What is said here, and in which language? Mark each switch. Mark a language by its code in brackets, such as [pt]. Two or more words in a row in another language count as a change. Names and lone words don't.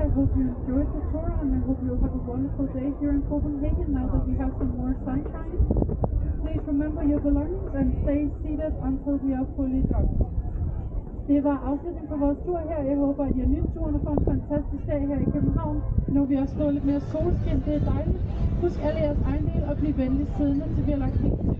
[en] I hope you enjoyed the tour and I hope you have a wonderful day here in Copenhagen now that we have some more sunshine. Please remember your belongings and stay seated until we are fully drunk. [da] Det var afslutningen på vores tur her. Jeg håber, at I har nydt turen og får en fantastisk dag her i København. Nu vil vi også få lidt mere solskin. Det er dejligt. Husk alle jeres ejendel og bliv venligt siddende, til vi har lagt helt til.